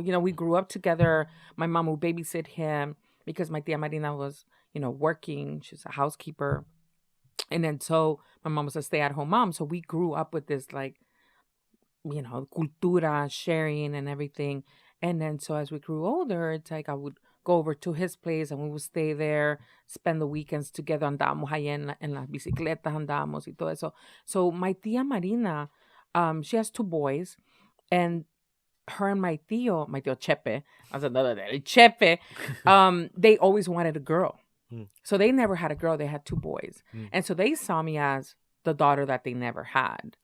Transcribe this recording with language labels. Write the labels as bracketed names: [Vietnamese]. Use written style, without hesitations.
[English] You know, we grew up together. My mom would babysit him because my tía Marina was, you know, working. She's a housekeeper. And then so my mom was a stay-at-home mom. So we grew up with this like, you know, cultura, sharing and everything. And then so as we grew older, it's like I would go over to his place and we would stay there, spend the weekends together. [Spanish] Andábamos ahí en las bicicletas, andábamos y todo eso. [English] So my tía Marina, she has 2 boys, and her and my tío Chepe, I was another day, Chepe, they always wanted a girl. So they never had a girl. They had 2 boys. And so they saw me as the daughter that they never had.